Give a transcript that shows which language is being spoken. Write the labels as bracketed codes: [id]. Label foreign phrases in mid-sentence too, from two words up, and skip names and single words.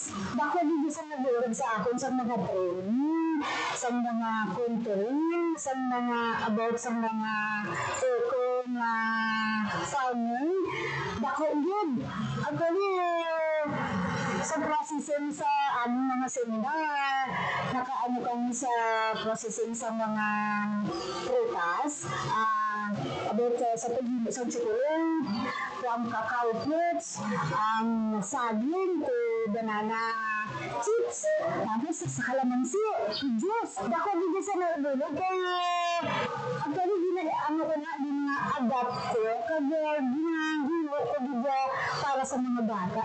[hil] Bako hindi sa nagulog sa akin sa mga training, sa mga contouring, sa mga about sa mga eco na farming. Bako yun. Actually, sa processing sa mga seminar, nakaano kami sa processing sa mga prutas, about sa paghimo sa chocolate, [en] from cacao fruits, [hil] ang saging [en] to banana chips, [hil] tapos sa kalamansi, juice. Dako hindi sa nalulog kaya actually ano ko na adapt ko kaya ginahilo ko diba para sa mga bata.